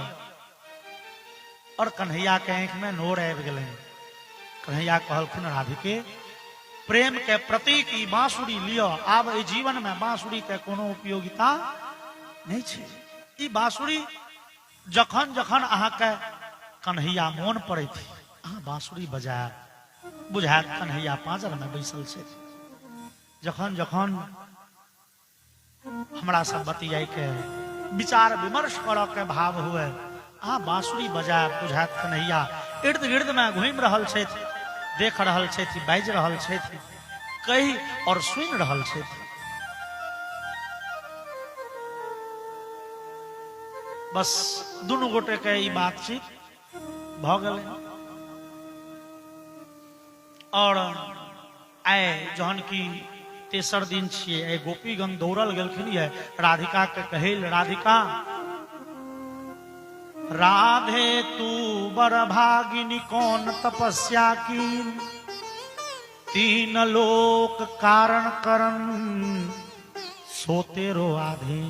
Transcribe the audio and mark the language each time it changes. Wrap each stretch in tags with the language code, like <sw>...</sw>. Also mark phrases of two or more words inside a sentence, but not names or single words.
<mai>और कन्हैया के आंख में नोर आबि गेलै। कन्हैया कहलखिन राधिके प्रेम के प्रतीक ई बांसुरी लियो आब ई जीवन में बांसुरी के कोनो उपयोगिता नहीं छे। ई बांसुरी जखन जखन अहा के कन्हैया मोन पड़े थी अहा बांसुरी बजाय बुझात कन्हैया पांजर में बैसल छे। जखन जखन हमरा सब बतियाई के विचार विमर्श कर के भाव हुए अहा बांसुरी बजाय बुझात कन्हैया इर्द गिर्द में घूम रहल छे देख रहल छे बाज रहल छे कही और सुन रहल छे। बस दोनों गोटे के ई बातचीत भ गेलै। और आए जहन की तेसर दिन छे गोपीगण दौड़ल गेलखिन है राधिका के कहेल राधिका</mai> <bra>राधे तू बर भागिनी कौन तपस्या की 3 लोक कारण करन सो तेरो आधीन।</bra>